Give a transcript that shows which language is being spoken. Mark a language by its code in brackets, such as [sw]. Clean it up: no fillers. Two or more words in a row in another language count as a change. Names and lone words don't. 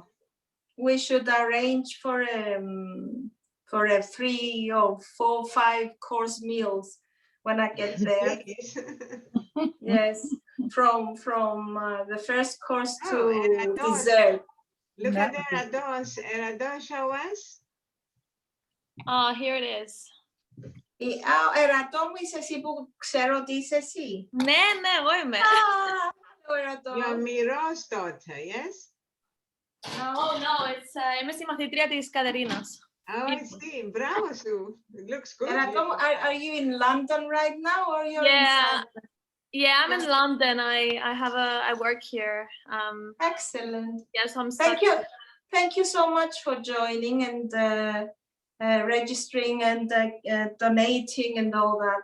[en] We should arrange for a 3 or 4, 5 course meals when I get there. Please. Yes, from the first course to Oh, and dessert. Look That at the Erados. Erados, show us. Oh, here it is. [el] Ερατό μου είσαι εσύ που ξέρω ότι είσαι εσύ. Ναι, εγώ είμαι. [en] Hello, Ερατό. Your Miro's daughter, yes? Oh, no, it's, [el] είμαι στη μαθητρία της Κατερίνας. [en] Oh, I see. Bravo, Sue. It looks good. [el] Ερατό μου, [en] are you in London right now or you're Yeah. in Yeah, I'm in London. I work here. Excellent. Yeah, so I'm Thank stuck. you. Thank you so much for joining and registering and donating and all that.